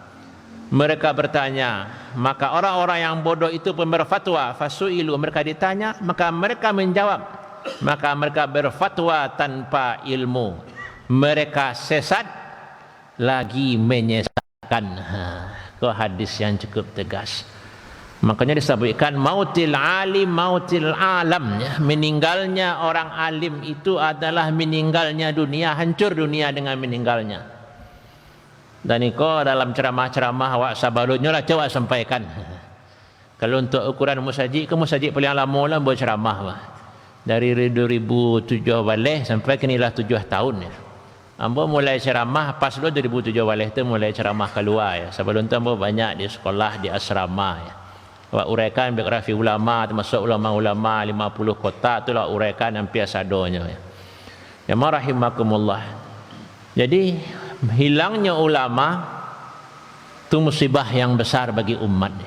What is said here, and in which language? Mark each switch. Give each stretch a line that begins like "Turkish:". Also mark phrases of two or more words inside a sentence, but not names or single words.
Indonesian: Mereka bertanya, maka orang-orang yang bodoh itu pun berfatwa, fasu'ilu, mereka ditanya, maka mereka menjawab, maka mereka berfatwa tanpa ilmu, mereka sesat lagi menyesatkan. Itu hadis yang cukup tegas. Makanya disebutkan
Arabic: mautil alim mautil alam
Indonesian: ya. Meninggalnya orang alim itu adalah meninggalnya dunia, hancur dunia dengan meninggalnya.
Minangkabau: Dan iko dalam ceramah-ceramah awak sabalutnya lah coba sampaikan. Kalau untuk ukuran musajid, ke musajid paling lama lah buat ceramah dari 2007 balik sampai kinilah 7 tahun ya. Ambo mulai ceramah pas lo 2007 balik tu mulai ceramah keluar ya. Sebelum tu ambo banyak di sekolah, di asrama ya. Awak uraikan biografi ulama, termasuk ulama-ulama 50 kota tu lah uraikan hampir sadonya ya.
Arabic: Ya rahimakumullah.
Indonesian: Jadi hilangnya ulama itu musibah yang besar bagi umat ya.